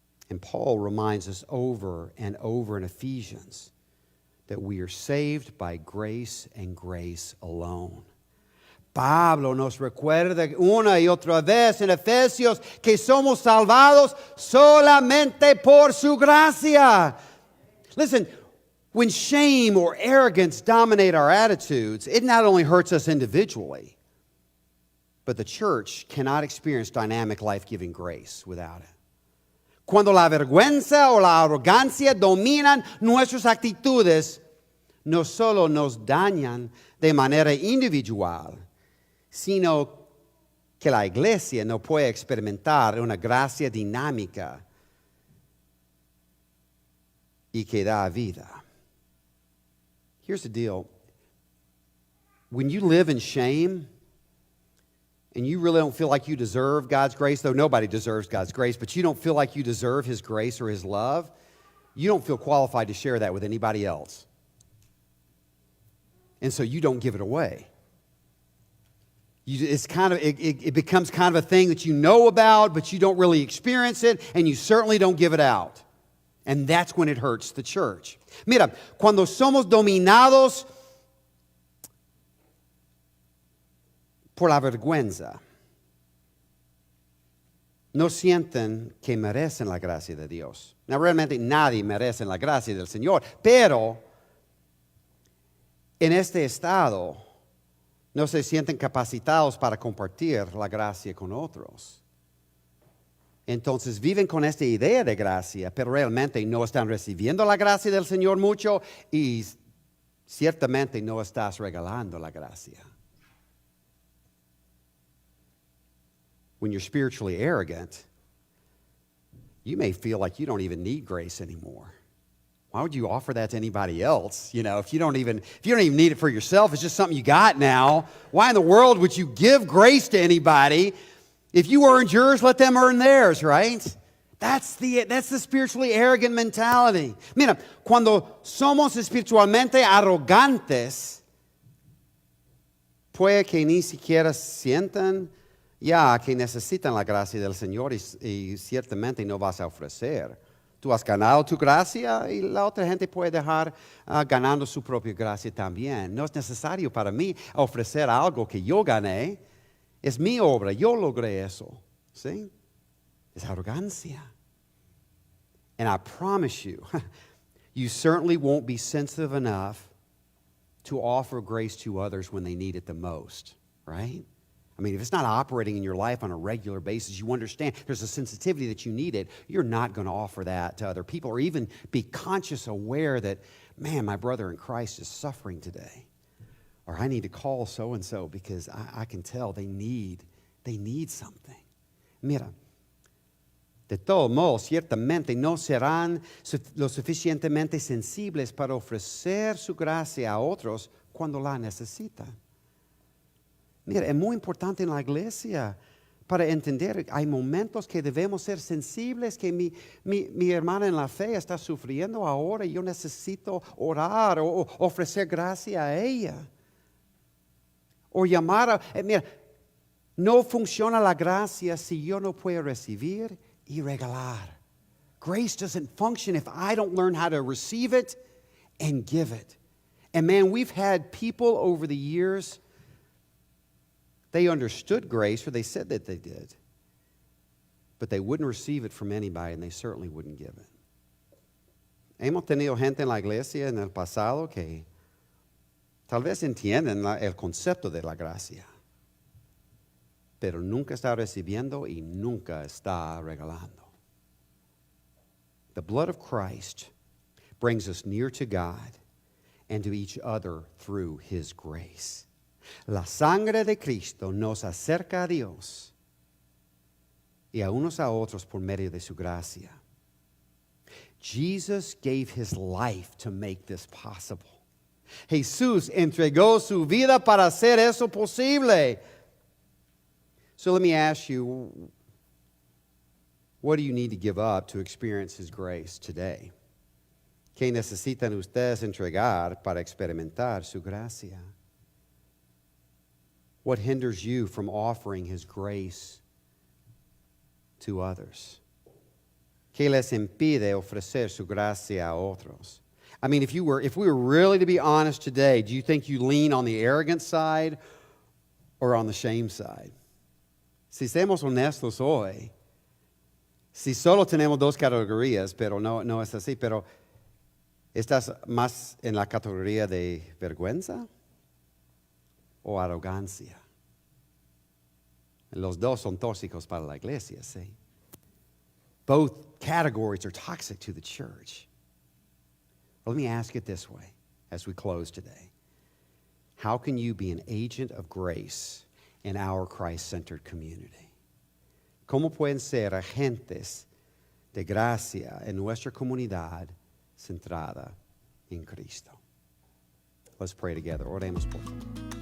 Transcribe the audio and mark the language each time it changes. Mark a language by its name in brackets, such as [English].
[English] And Paul reminds us over and over in Ephesians that we are saved by grace and grace alone. [Spanish] Pablo nos recuerda una y otra vez en Efesios que somos salvados solamente por su gracia. [English] Listen, when shame or arrogance dominate our attitudes, it not only hurts us individually, but the church cannot experience dynamic, life-giving grace without it. [Spanish] Cuando la vergüenza o la arrogancia dominan nuestras actitudes, no solo nos dañan de manera individual, sino que la iglesia no puede experimentar una gracia dinámica y que da vida. [English] Here's the deal. When you live in shame, and you really don't feel like you deserve God's grace, though nobody deserves God's grace, but you don't feel like you deserve His grace or His love, you don't feel qualified to share that with anybody else. And so you don't give it away. It becomes kind of a thing that you know about, but you don't really experience it, and you certainly don't give it out. And that's when it hurts the church. [Spanish] Mira, cuando somos dominados por la vergüenza, no sienten que merecen la gracia de Dios. No, realmente nadie merece la gracia del Señor, pero en este estado no se sienten capacitados para compartir la gracia con otros. Entonces viven con esta idea de gracia, pero realmente no están recibiendo la gracia del Señor mucho y ciertamente no estás regalando la gracia. [English] When you're spiritually arrogant, you may feel like you don't even need grace anymore. Why would you offer that to anybody else? You know, if you don't even need it for yourself, it's just something you got now. Why in the world would you give grace to anybody? If you earned yours, let them earn theirs, right? That's the spiritually arrogant mentality. [Spanish] Mira, cuando somos espiritualmente arrogantes, puede que ni siquiera sientan ya que necesitan la gracia del Señor y ciertamente no vas a ofrecer. Tú has ganado tu gracia y la otra gente puede dejar ganando su propia gracia también. No es necesario para mí ofrecer algo que yo gané. Es mi obra, yo logré eso. ¿Sí? Es arrogancia. [English] And I promise you, you certainly won't be sensitive enough to offer grace to others when they need it the most, right? I mean, if it's not operating in your life on a regular basis, you understand there's a sensitivity that you need it, you're not going to offer that to other people or even be conscious, aware that, man, my brother in Christ is suffering today. Or I need to call so-and-so because I can tell they need something. [Spanish] Mira, de todos modos, ciertamente no serán lo suficientemente sensibles para ofrecer su gracia a otros cuando la necesitan. Mira, es muy importante en la iglesia para entender, hay momentos que debemos ser sensibles, que mi hermana en la fe está sufriendo ahora y yo necesito orar o ofrecer gracia a ella. O llamar a... mira, no funciona la gracia si yo no puedo recibir y regalar. [English] Grace doesn't function if I don't learn how to receive it and give it. And man, we've had people over the years, they understood grace, or they said that they did, but they wouldn't receive it from anybody, and they certainly wouldn't give it. [Spanish] Hemos tenido gente en la iglesia en el pasado que tal vez entienden el concepto de la gracia, pero nunca está recibiendo y nunca está regalando. [English] The blood of Christ brings us near to God and to each other through His grace. [Spanish] La sangre de Cristo nos acerca a Dios y a unos a otros por medio de su gracia. [English] Jesus gave His life to make this possible. [Spanish] Jesús entregó su vida para hacer eso posible. [English] So let me ask you, what do you need to give up to experience His grace today? [Spanish] ¿Qué necesitan ustedes entregar para experimentar su gracia? [English] What hinders you from offering His grace to others? [Spanish] ¿Qué les impide ofrecer su gracia a otros? [English] I mean, if we were really to be honest today, do you think you lean on the arrogant side or on the shame side? [Spanish] Si seamos honestos hoy, si solo tenemos dos categorías, pero no es así, pero ¿estás más en la categoría de vergüenza o arrogancia? Los dos son tóxicos para la iglesia, sí. [English] Both categories are toxic to the church. Let me ask it this way as we close today. How can you be an agent of grace in our Christ-centered community? [Spanish] ¿Cómo pueden ser agentes de gracia en nuestra comunidad centrada en Cristo? [English] Let's pray together. [Spanish] Oremos por favor.